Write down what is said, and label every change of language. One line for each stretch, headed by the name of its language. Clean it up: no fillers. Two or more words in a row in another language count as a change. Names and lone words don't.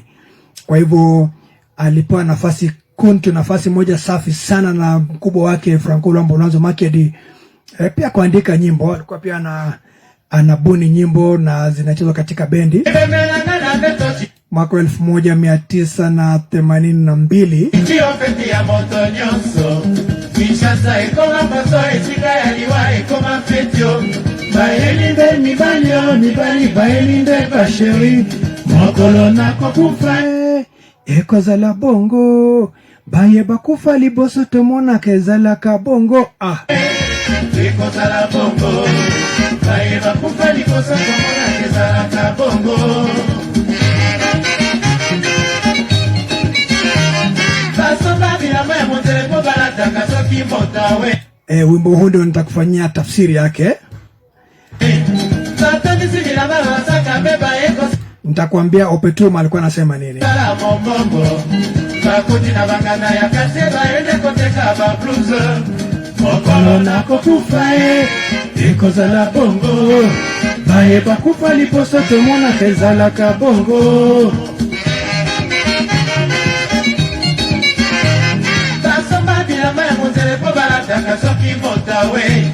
Swahili: Kwa hivyo alipewa nafasi moja safi sana na mkubwa wake Franco Lwambo Makedi, pia kuandika nyimbo. Alikuwa pia anabuni nyimbo na zinachezwa katika bendi.
Lingala: Mwaka 1982 ekozala bongo baye bakufa liboso tomona kezala ka bongo ekozala bongo baye bakufa liboso tomona kezala ka bongo basomba bilamba ya moteleko balataka soki motawe.
Swahili: Wimbo huu ndio nitakufanyia tafsiri yake. Nitakwambia Opetum alikuwa anasema nini.
Lingala: Mokolona kokufa ekozala bongo baye bakufa liposo tomona kezala ka bongo. Basomba bilamba ya moteleko balataka soki motawe.